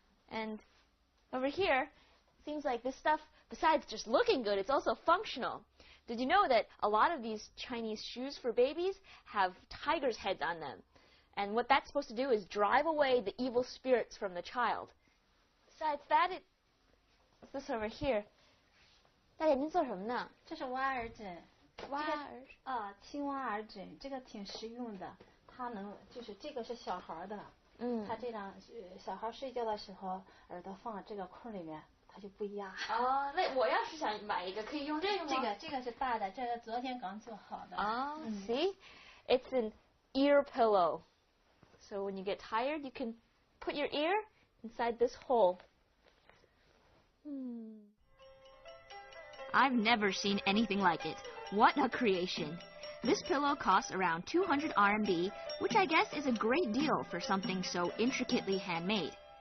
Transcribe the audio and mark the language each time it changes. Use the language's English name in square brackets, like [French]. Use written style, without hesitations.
[English] And over here, it seems like this stuff, besides just looking good, it's also functional. Did you know that a lot of these Chinese shoes for babies have tigers' heads on them? And what that's supposed to do is drive away the evil spirits from the child. Besides that, what's this over here? [Chinese] 大姐，您做什么呢？这是挖耳枕。挖耳啊，青蛙耳枕，这个挺实用的。它能，就是这个是小孩的。它这样，小孩睡觉的时候，耳朵放这个空里面，它就不压。哦，那我要是想买一个，可以用这个吗？这个是大的，这个昨天刚做好的。 [English] 哦，see, it's an ear pillow. So when you get tired, you can put your ear inside this hole. I've never seen anything like it. What a creation. This pillow costs around 200 RMB, which I guess is a great deal for something so intricately handmade.